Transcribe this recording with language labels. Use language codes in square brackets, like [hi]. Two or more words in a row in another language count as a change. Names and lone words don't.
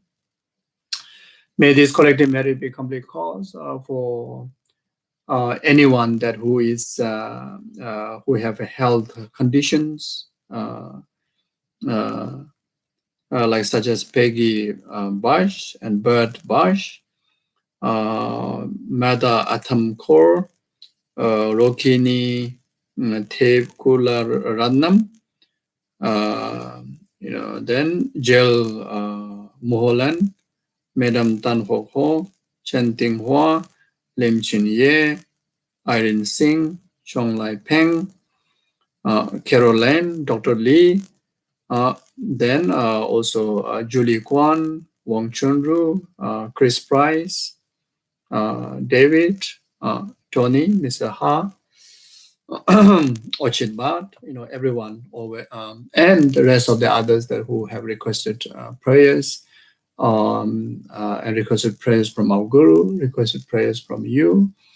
[en] May this collective merit be complete cause for anyone that who have health conditions like such as Peggy Bash and Bert Bash, Mada Atam Kaur, Rokini Tev Kula Ratnam, then Jel Moholan, Madam Tan Ho Ho, Chen Ting Hua, Lim Chin Ye, Irene Singh, Chong Lai Peng, Caroline, Dr. Lee, then also Julie Kwan, Wong Chunru, Chris Price, David, Tony, Mr. Ha, Ochit Bhat, everyone, and the rest of the others that who have requested prayers, and requested prayers from our Guru, requested prayers from you.